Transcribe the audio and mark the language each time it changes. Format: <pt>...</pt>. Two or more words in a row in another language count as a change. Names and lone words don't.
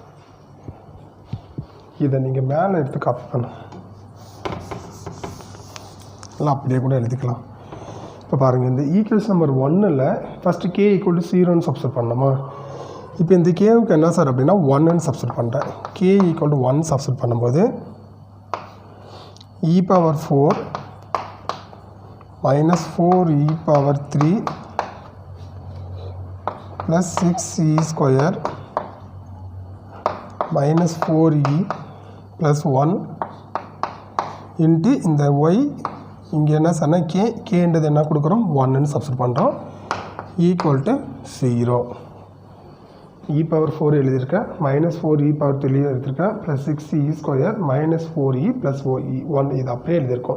<ta>இதை நீங்கள் மேலே எடுத்து காப்பி பண்ணணும், இல்லை அப்படியே கூட எழுதிக்கலாம். இப்போ பாருங்கள், இந்த</ta> <en>equation number</en> <ta>1ல் ஃபஸ்ட்டு k = 0ன்னு சப்ஸ்டிட் பண்ணணுமா? இப்போ இந்த கேவுக்கு என்ன சார் அப்படின்னா 1ன்னு சப்ஸ்டிட் பண்ணுறேன். k = 1 சப்ஸ்டிட் பண்ணும்போது</ta> <en>e⁴ minus 4e⁴ plus 6e² minus 4e plus 1 into</en> <ta>இந்த y இங்கே என்ன சொன்னால் கேன்றது என்ன கொடுக்குறோம் 1ன்னு சப்ஸ்டிட் பண்ணுறோம்</ta> <en>equal to</en> <ta>0. e⁴ எழுதியிருக்கேன், மைனஸ் 4e⁴ எழுதியிருக்கேன்,</ta> <en>plus 6e² minus 4e plus 1</en> <ta>இது அப்படியே எழுதியிருக்கோம்.</ta>